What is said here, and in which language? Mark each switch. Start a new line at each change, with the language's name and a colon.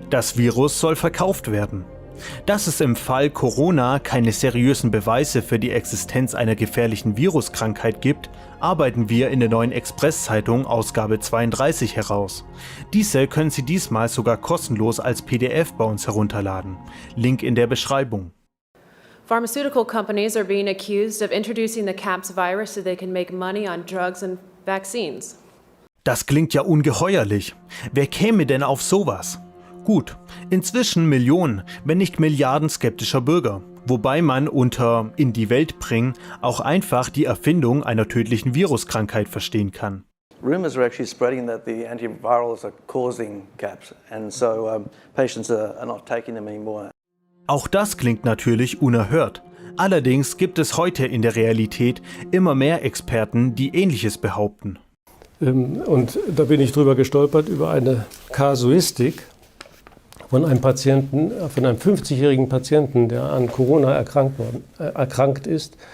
German: Das Virus soll verkauft werden. Dass es im Fall Corona keine seriösen Beweise für die Existenz einer gefährlichen Viruskrankheit gibt, arbeiten wir in der neuen Express-Zeitung Ausgabe 32 heraus. Diese können Sie diesmal sogar kostenlos als PDF bei uns herunterladen. Link in der Beschreibung.
English: Pharmaceutical companies are being accused of introducing the CAPS virus so they can make money on drugs and vaccines.
German: Das klingt ja ungeheuerlich. Wer käme denn auf sowas? Gut, inzwischen Millionen, wenn nicht Milliarden skeptischer Bürger, wobei man unter in die Welt bringen auch einfach die Erfindung einer tödlichen Viruskrankheit verstehen kann.
English: Rumors are actually spreading that the antivirals are causing CAPS, and so patients are not taking them anymore.
German: Auch das klingt natürlich unerhört. Allerdings gibt es heute in der Realität immer mehr Experten, die Ähnliches behaupten. Und da bin ich drüber gestolpert, über eine Kasuistik von einem Patienten, von einem 50-jährigen Patienten, der an Corona erkrankt ist.